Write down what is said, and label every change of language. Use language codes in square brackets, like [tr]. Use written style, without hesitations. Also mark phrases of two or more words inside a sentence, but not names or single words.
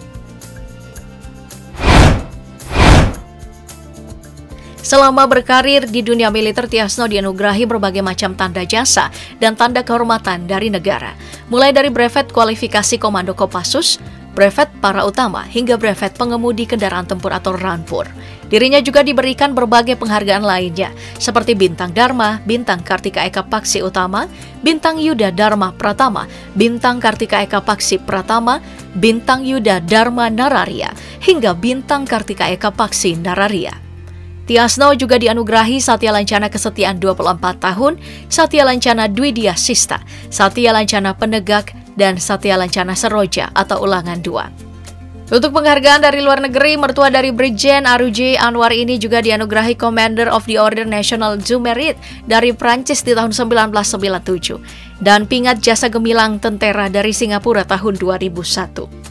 [id] Selama berkarir di dunia militer, Tiasno dianugerahi berbagai macam tanda jasa dan tanda kehormatan dari negara, mulai dari brevet kualifikasi Komando Kopassus, brevet para utama, hingga brevet pengemudi kendaraan tempur atau Ranpur. Dirinya juga diberikan berbagai penghargaan lainnya, seperti Bintang Dharma, Bintang Kartika Eka Paksi Utama, Bintang Yuda Dharma Pratama, Bintang Kartika Eka Paksi Pratama, Bintang Yuda Dharma Nararia, hingga Bintang Kartika Eka Paksi Nararia. Tiasno juga dianugerahi Satya Lancana Kesetiaan 24 tahun, Satya Lancana Dwidya Sista, Satya Lancana Penegak, dan Satya Lancana Seroja atau Ulangan 2. Untuk penghargaan dari luar negeri, mertua dari Brigjen Aruji Anwar ini juga dianugerahi Commander of the Order National du Mérite dari Prancis di tahun 1997 dan Pingat Jasa Gemilang Tentera dari Singapura tahun 2001.